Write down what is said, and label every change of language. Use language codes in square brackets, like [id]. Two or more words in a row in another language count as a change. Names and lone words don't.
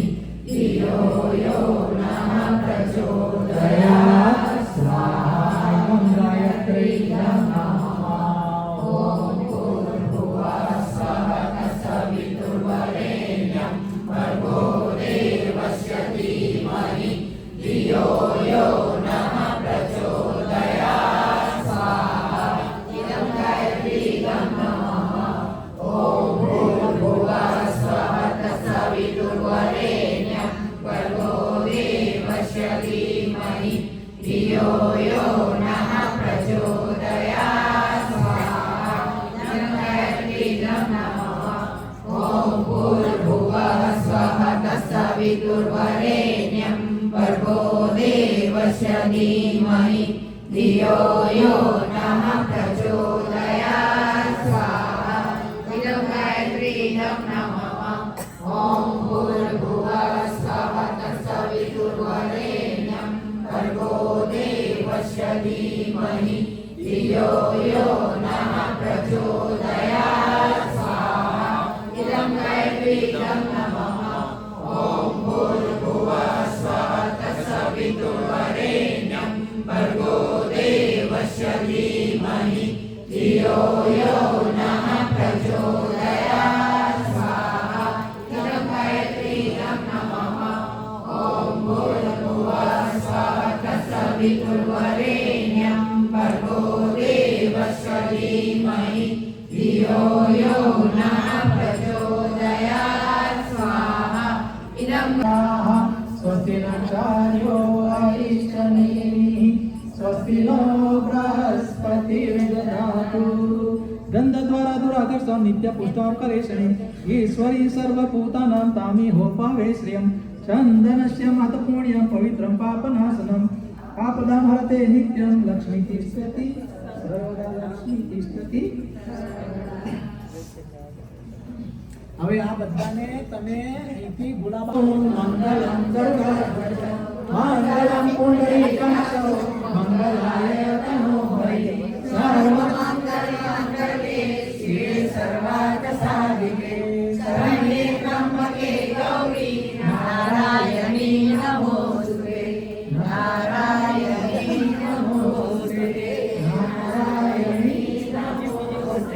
[sa] धियो यो नः प्रचोदयात् स्वाहा गायत्री नमः ओम भूर्भुवः स्वः तत्सवितुर्वरेण्यं भर्गो देवस्य धीमहि धियो यो नः प्रचोदयात् स्वाहा इदं गायत्री नमः ओम भूर्भुवः स्वः तत्सवितुर्वरेण्यं भर्गो देवस्य धीमहि धियो यो नः प्रचोदयात् स्वाहा इदं गायत्री नमः ओम भूर्भुवः स्वः तत्सवितुर्वरेण्यं भर्गो देवस्य धीमहि धियो यो नः प्रचोदयात् स्वाहा इदं गायत्री नमः ओम भूर्भुवः स्वः तत्सवितुर्वरेण्यं भर्गो देवस्य धीमहि धियो यो नः प्रचोदयात् स्वाहा इदं गायत्री नमः ओम भूर्भुवः स्वः तत्सवितुर्वरेण्यं भर्गो देवस्य धीमहि धियो यो नः प्रचोदयात् स्वाहा इदं गायत्री नमः ओम भूर्भुवः स्वः तत्सवितुर्वरेण्यं भर्गो देवस्य धीमहि धियो यो नः प्रचोदयात् स्वाहा स्वस्ति नक्षार्यो अरिष्टनेमिः स्वस्ति नो बृहस्पतिर्दधातु गन्धद्वारा दुराकर्षं नित्यपुष्टां करेशने ईश्वरी सर्वभूतानां तामिहोपावे श्रियं चन्दनस्य महत्पुण्यं पवित्रं पापनाशनं पापदां हरते नित्यं लक्ष्मी तिष्ठति सर्वदा लक्ष्मी तिष्ठति। [gu] હવે આ બધાને તમે અહીંથી ગુલાબ [sa] मंगलम मंगलम पुंडरीकाक्ष मंगलाय तनो हरि सर्व मंगल मंगले शिवे सर्वार्थ साधिके शरण्ये त्रंबके गौरी नारायणी नमोस्तुते नारायणी नमोस्तुते नारायणी नमोस्तुते।